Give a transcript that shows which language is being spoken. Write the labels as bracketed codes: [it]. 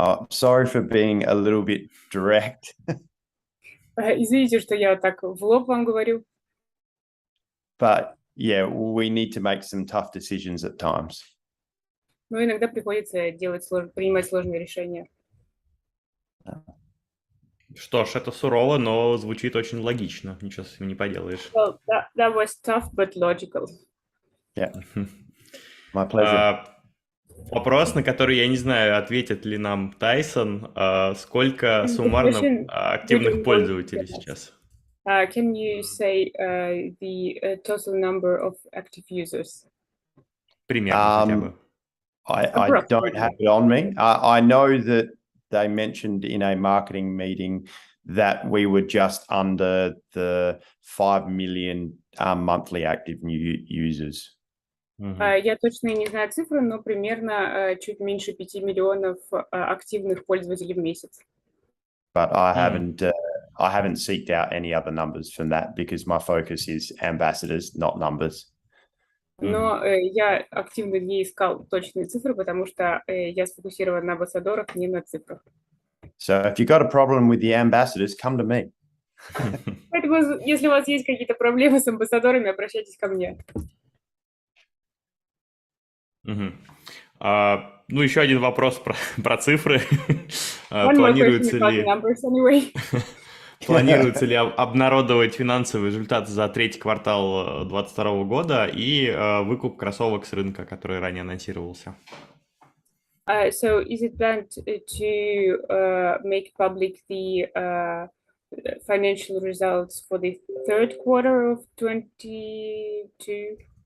[en] Sorry for being a little bit direct. [ru] Извините, что я так в лоб вам говорю. [en] But yeah, we need to make some tough decisions at times. [ru] Но иногда приходится принимать сложные решения. Что ж, это сурово, но звучит очень логично. Ничего с этим не поделаешь. [en] Well, that was tough but logical. Yeah, my pleasure. [ru] Вопрос, на который я не знаю, ответит ли нам Тайсон. Сколько суммарно активных пользователей сейчас? [en] Can you say the total number of active users? [ru] Примерно хотя бы. [en] I don't have it on me. I know that they mentioned in a marketing meeting that we were just under the 5 million monthly active new users. [ru] Я точно не знаю цифры, но примерно чуть меньше 5 миллионов активных пользователей в месяц. [en] But I haven't seeked out any other numbers from that because my focus is ambassadors, not numbers. [ru] Но я активно не искал точные цифры, потому что я сфокусирован на амбассадорах, не на цифрах. [en] So if you've got a problem with the ambassadors, come to me. [ru] Поэтому, если у вас есть какие-то проблемы с амбассадорами, обращайтесь ко мне. Ну, еще один вопрос про цифры. [en] One more question about the numbers anyway. [ru] Планируется ли обнародовать финансовые результаты за третий квартал 2022 года и выкуп кроссовок с рынка, который ранее анонсировался? [en] So is it planned to make public the financial results for the third quarter of 2022?